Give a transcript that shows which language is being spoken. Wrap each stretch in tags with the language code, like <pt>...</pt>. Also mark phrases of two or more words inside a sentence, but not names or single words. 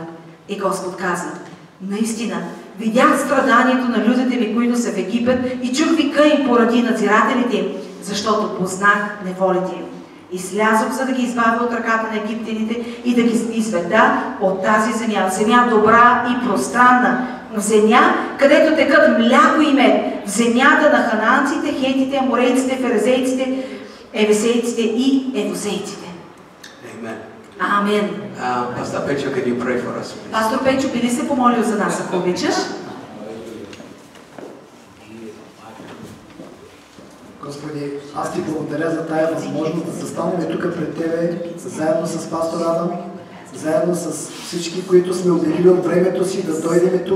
<bg>И Господ каза, наистина, видях страданието на людите ми, които са в Египет, и чух вика им поради надзирателите им, защото познах неволите им. И слязох, за да ги избавя от ръката на египтяните и да ги изведа от тази земя. Земя добра и пространна. В земя, където текат мляко и мед. В земята на хананците, хетите, аморейците, ферезейците, евесейците и евозейците. Амен.</bg> <en>Pastor Pecho, can you pray for us, please?</en> <bg>Пастор Печо, би ли се помолил за нас, ако обичаш? Господи, аз ти благодаря за тая възможност да застанем тук пред Тебе, заедно с пастор Адам, заедно с всички, които сме отделили от времето си да дойдем тук.</bg>